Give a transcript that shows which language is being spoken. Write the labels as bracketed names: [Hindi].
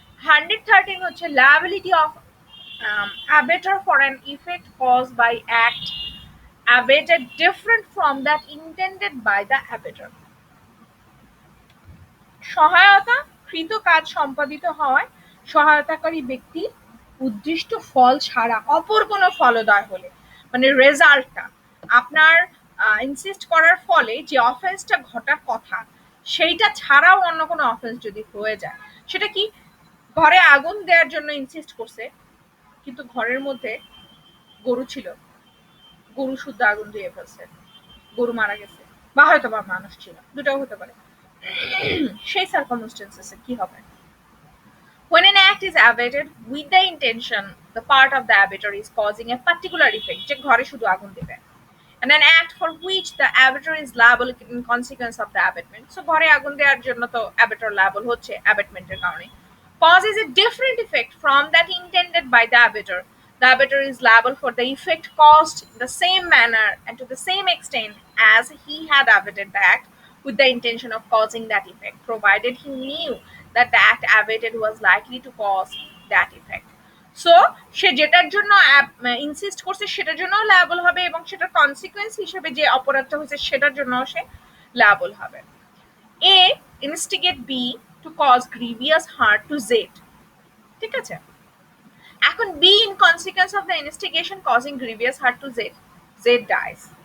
[English] 113 হচ্ছে liability of abator for an effect caused by act abated different from that intended by the abator। [Bangla] সহায়তা কৃত কাজ সম্পাদিত হওয়ায় সহায়তাকারী ব্যক্তির উদ্দিষ্ট ফল ছাড়া অপর কোনো ফলোদয় হলে, মানে রেজাল্টটা আপনার ইনসিস্ট করার ফলে যে অফেন্সটা ঘটার কথা সেইটা ছাড়াও অন্য কোনো অফেন্স যদি হয়ে যায়, সেটা কি? ঘরে আগুন দেওয়ার জন্য ইনসিস্ট করছে, কিন্তু ঘরের মধ্যে গরু ছিল, গরু শুদ্ধ আগুন দিয়ে ফেলছে, গরু মারা গেছে, বা হয়তো বা মানুষ ছিল, দুটাও হতে পারে। সেই সার্কামস্টেন্সেসে কি হবে? [English] When an act is abated with the intention, the part of the abator is causing a particular effect, [Bangla] যে ঘরে শুধু আগুন দেবে, [English] and an act for which the abator is liable in consequence of the abatement, so [Bangla] ঘরে আগুন দেওয়ার জন্য তো [English] abator liable হচ্ছে abatemenটের কারণে, causes a different effect from that intended by the abator, the abator is liable for the effect caused in the same manner and to the same extent as he had abated the act with the intention of causing that effect, provided he knew that the act abated was likely to cause that effect. [Bangla] So সে যেটার জন্য insist করছে সেটার জন্য liable হবে, এবং সেটার consequence হিসেবে যে অপরাধটা হয়েছে সেটার জন্য সে লায়াবল হবে। [English] A instigate B to cause grievous hurt to Z. [Bangla] ঠিক আছে, এখন [English] B in consequence of the instigation causing grievous hurt to Z, Z dies.